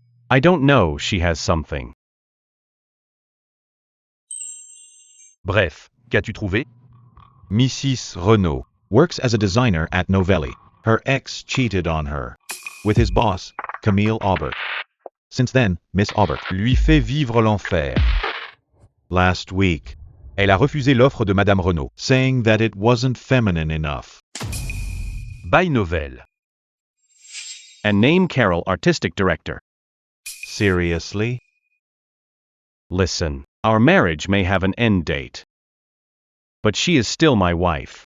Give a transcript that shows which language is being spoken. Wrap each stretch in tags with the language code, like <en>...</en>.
<en>I don't know, she has something.</en> <fr>Bref, qu'as-tu trouvé?</fr> <en>Mrs. Renaud works as a designer at Novelli. Her ex cheated on her with his boss, Camille Aubert. Since then, Miss</en> <fr>Aubert lui fait vivre l'enfer.</fr> <en>Last week,</en> <fr>elle a refusé l'offre de Madame Renaud,</fr> <en>saying that it wasn't feminine enough. By Novel. And name Carol artistic director. Seriously? Listen, our marriage may have an end date. But she is still my wife.</en>